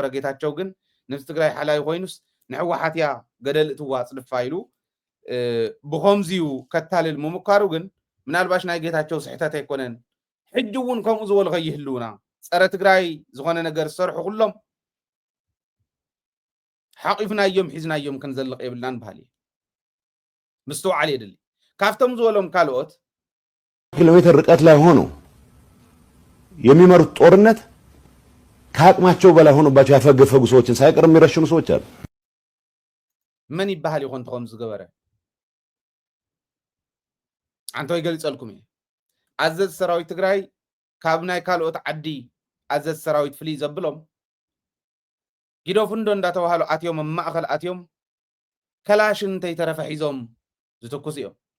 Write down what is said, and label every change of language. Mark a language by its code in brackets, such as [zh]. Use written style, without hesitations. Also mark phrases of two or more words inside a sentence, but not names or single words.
[ti] ጌታቸው ግን ነፍስ ትግራይ ሓላይ ኮይኑስ ንሕወሓት ያ ገደል እትዋ ጽልፋ ኢሉ ብኸምዚዩ ከታልል ምምካሩ ግን ምናልባሽ ናይ ጌታቸው ስሕተት ኣይኮነን ሕጂ እውን ከምኡ ዝበሉ ከይህልውና ፀረ ትግራይ ዝኾነ ነገር ዝሰርሑ ኩሎም ሓቂፍናዮም ሒዝናዮም ክንዘልቕ የብልናን ባህሊ ምስተውዓል የድሊ ካፍቶም ዝበሎም ካልኦት [am] ኪሎ ሜትር ርቀት ላይ ሆኖ የሚመሩት ጦርነት ከአቅማቸው በላይ ሆኖባቸው ያፈገፈጉ ሰዎችን ሳይቀር የሚረሽኑ ሰዎች አሉ። ምን ይባሃል ይሆን [ti] ተቆም ዝገበረ አንተ ይገልጸልኩም አዘዝ ሰራዊት ትግራይ ካብ ናይ ካልኦት ዓዲ አዘዝ ሰራዊት ፍሊ ዘብሎም ጊዶፍ እንዳተባሃሉ አትዮም ማእከል አትዮም ከላሽን ተይተረፈ ሒዞም ዝተኩስ እዮም